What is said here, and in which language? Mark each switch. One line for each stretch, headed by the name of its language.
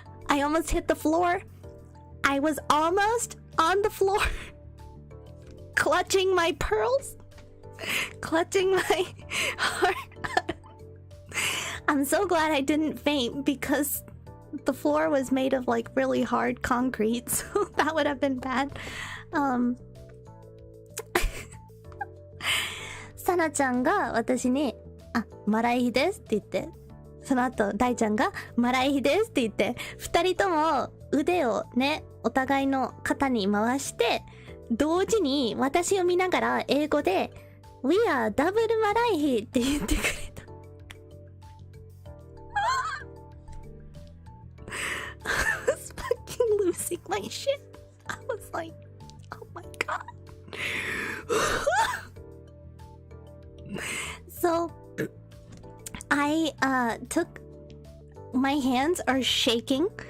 English: I almost hit the floor. I was almost on the floor, clutching my pearls, clutching my heart. I'm so glad I didn't faint because the floor was made of like really hard concrete, so that would have been bad.
Japanese: サナちゃんが私に、あ、マライヒですって言って、その後大ちゃんがマライヒですって言って、二人とも腕をね、お互いの肩に回して同時に私を見ながら英語で
English: We are double
Japanese: マライヒって言ってくれた。
English: I was fucking losing my shit. I was like, oh my god. So I took, my hands are shaking.